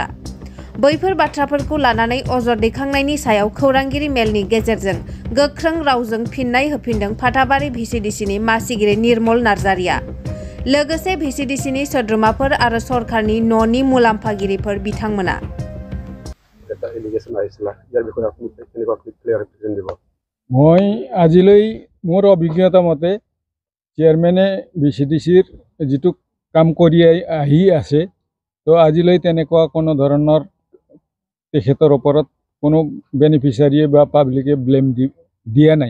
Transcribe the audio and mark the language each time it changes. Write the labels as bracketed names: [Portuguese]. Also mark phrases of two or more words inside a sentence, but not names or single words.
[Bodo] बैफोर बाथ्राफोरखौ लानानै अजद दैखांनायनि सायाव खौरांगिरि मेलनि गेजेरजों गोख्रों रावजों फिननाय होफिनदों फाथाबारि भिसिडिसिनि मासिगिरि निर्मल नार्जारिया। लोगोसे भिसिडिसिनि सोद्रोमाफोर आरो सरकारनि न'नि मुलाम्फागिरिफोर बिथांमोना। [Assamese] মই আজিলৈ মোৰ অভিজ্ঞতা মতে চেয়াৰমেনে ভিচিডিচিৰ যিটো কাম কৰি আহি আছে তো আজিলৈ তেনেকুৱা কোনো ধৰণৰ তেখেতৰ ওপৰত কোনো বেনিফিচিয়াৰীয়ে বা পাব্লিকে ব্লেম দিয়া নাই।